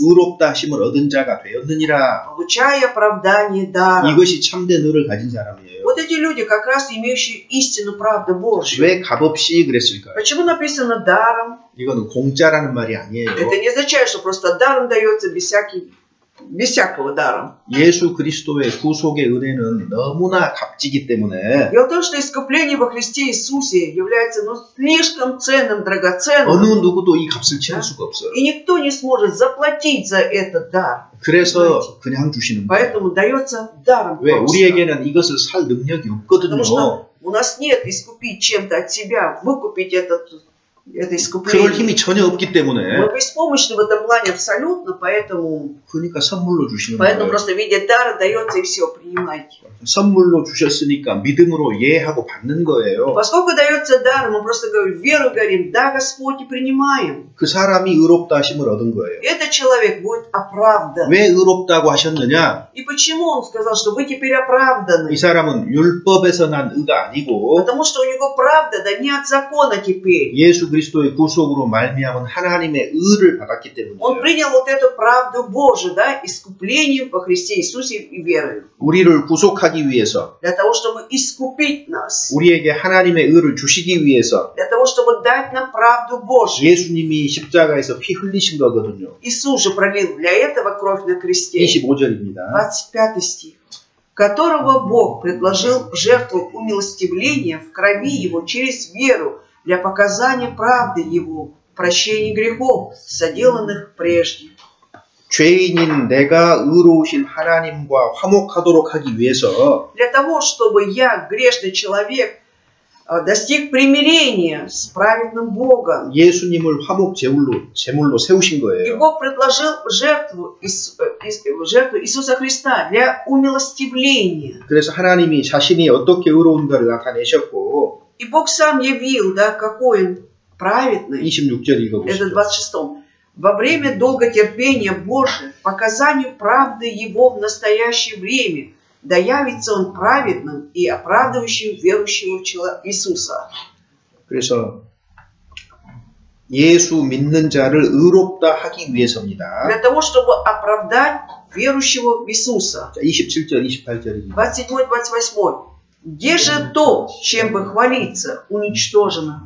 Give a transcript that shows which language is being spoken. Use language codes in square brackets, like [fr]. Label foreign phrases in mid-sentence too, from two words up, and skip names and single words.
[ko] 의롭다 하심을 얻은 자가 되었느니라. [ru] получая оправдание даром. [ko] 이것이 참된 의를 가진 사람이에요. [ru] Вот эти люди, как раз имеющие истину правды Божью. [ko] 왜 값없이 그랬을까요? [ru] Почему написано даром? [ko] 이거는 공짜라는 말이 아니에요. [ru] Это не означает, что просто даром дается без всякого даром. [ko] 예수 그리스도의 구속의 은혜는 너무나 값지기 때문에 [ru] Дело в том, что искупление во Христе Иисусе является слишком ценным, драгоценным. [ko] 어느 누구도 이 값을 치를 수가 없어요. [ru] И никто не сможет заплатить за этот дар. [ko] 그래서 그냥 주시는 거예요. [ru] Поэтому дается даром. [ko] 왜? [ru] просто. [ko] 우리에게는 이것을 살 능력이 [ru] Потому [ko] 없거든요. [ru] что у нас нет искупить чем-то от себя, выкупить это [ko] 그럴 [ru] искупление. [ko] 힘이 전혀 없기 때문에 [ru] Мы беспомощны в этом плане абсолютно, поэтому [ko] 그러니까 선물로 주시는 [ru] Поэтому [ko] 거예요. [ru] просто в виде дара дается и все, принимайте. [ko] 선물로 주셨으니까 믿음으로 예하고 받는 거예요. [ru] Поскольку дается дар, мы просто говорим, веру говорим, да, Господь, и принимаем. [ko] 그 사람이 의롭다 하심을 얻은 거예요. [ru] Этот человек будет оправдан. [ko] 왜 의롭다고 하셨느냐? [ru] И почему он сказал, что вы теперь оправданы? [ko] 이 사람은 율법에서 난 의가 아니고 [ru] Потому что у него правда, да не от закона теперь. [ko] 예수 그리스도의 구속으로 말미암은 하나님의 의를 받았기 때문이에요. [ru] Он принял вот эту правду Божию, да, искуплением во Христе Иисусе и верою. [ko] 우리를 구속하기 위해서, [ru] Для того, чтобы искупить нас. [ko] 우리에게 하나님의 의를 주시기 위해서 [ru] Для того, чтобы дать нам правду Божью. [ko] 예수님이 십자가에서 피 흘리신 거거든요. [ru] Иисус же пролил для этого кровь на кресте. [ko] 25절입니다. [ru] 25 стих. Которого Бог предложил в жертву умилостивления в крови Его через веру для показания правды Его, прощения грехов, соделанных прежде. [ko] 죄인인 내가 의로우신 하나님과 화목하도록 하기 위해서 [ru] Для того, чтобы я, грешный человек, достиг примирения с праведным Богом. [ko] 예수님을 화목 제물로 세우신 [ru] И [ko] 거예요. [ru] Бог предложил жертву Иисуса Христа для умилостивления. [ko] 그래서 하나님이 자신이 어떻게 의로운가를 на타내셨고, [ru] И Бог сам явил, да, какой Он праведный. [ko] 26절 [ru] Это [ko] 읽어보시죠. [ru] 26. Во время долготерпения Божия, показанию правды Его в настоящее время, да явится Он праведным и оправдывающим верующего Иисуса. [ko] 그래서 예수 믿는 자를 의롭다 하기 위해서입니다. [ru] Для того, чтобы оправдать верующего в Иисуса. [ko] 자, 27절, 28절입니다. [ru] 27-28. Где же то, чем бы хвалиться, уничтожено?